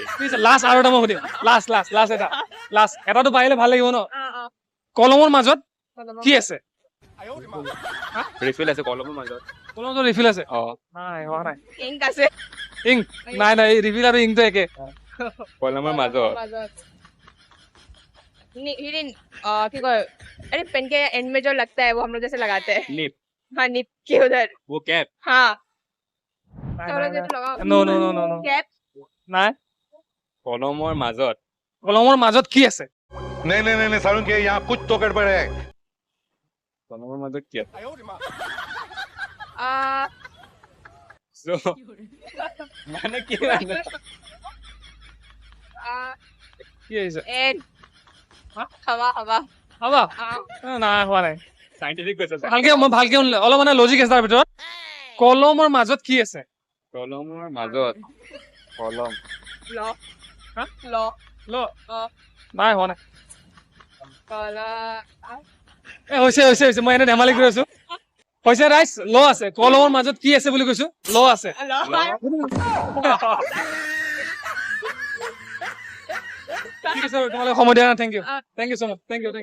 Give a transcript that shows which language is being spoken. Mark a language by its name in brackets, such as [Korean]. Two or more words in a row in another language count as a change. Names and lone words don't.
[Assamese] ঠিক আছে লাষ্ট আৰু এটা মই সুধিম লাষ্ট এটাটো পাৰিলে ভাল লাগিব ন কলমৰ মাজত কি আছে ৰিফিল আছে কলমৰ মাজত কলমৰ মাজত ৰিফিল আছে অ নাই হোৱা নাই ইংক আছে ইংক নাই নাই ৰিফিল আৰু ইংকটো একে কলমৰ মাজত [Hindi] हिरिन क्या कहो अरे पेन के एंड में जो लगता है वो हम लोग जैसे लगाते हैं निप हाँ निप के उधर वो कैप हाँ [Assamese] নাই, [Hindi] चलो [Assamese] নাই, [Hindi] जैसे लगाओ [English] No, no, no, no, no. [Hindi] कैप [Assamese] নাই কলমৰ মাজত কলমৰ মাজত কি আছে [Hindi] नहीं नहीं नहीं सारुण के यहाँ कुछ तो गड़बड़ है [Assamese] কলমৰ মাজত কি আছে आ So, মানে কি মানে কি আহিছে [Hindi] एंड हाँ? हवा हवा [Assamese] হবা [Hindi] हाँ [Assamese] নাই হোৱা নাই সাইন্টিফিক কৈছে মই ভালকে শুনিলে অলপ মানে লজিক আছে তাৰ ভিতৰত কলমৰ মাজত কি আছে কলমৰ মাজত কলম [Hindi] लो हाँ? लो [Assamese] ল अ, নাই হোৱা নাই [Hindi] कला [Assamese] হৈছে মই এনে ধেমালি কৰি আছো হৈছে ৰাইজ ল আছে কলমৰ মাজত কি আছে বুলি কৈছো ল আছে [Hindi] लो [Assamese] ঠিক আছে বাৰু, তোমালোকে সময় দিয়া [English] thank you so much thank you